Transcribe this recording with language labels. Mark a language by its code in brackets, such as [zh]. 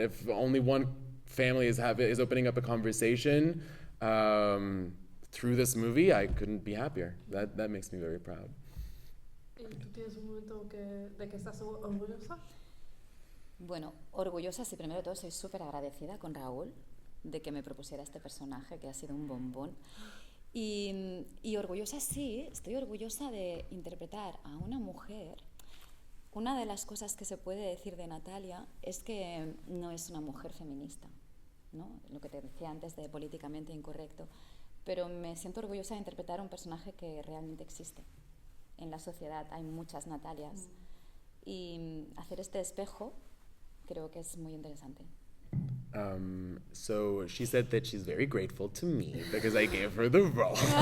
[en] If only one family is opening up a conversation through this movie, I couldn't be happier. That makes me very proud. [es] ¿Tú tienes un momento de que estás orgullosa? Bueno, orgullosa, sí, primero de todo soy súper agradecida con Raúl de que me propusiera este personaje que ha sido un bombón. Y orgullosa, sí, estoy orgullosa de interpretar a una mujer. Una de las cosas que se puede decir de Natalia es que no es una mujer feminista, ¿no? Lo que te decía antes de políticamente incorrecto, pero me siento orgullosa de interpretar a un personaje que realmente existe. En la sociedad hay muchas Natalias y hacer este espejo creo que es muy interesante. [en] So she said that she's very grateful to me because I gave her the role.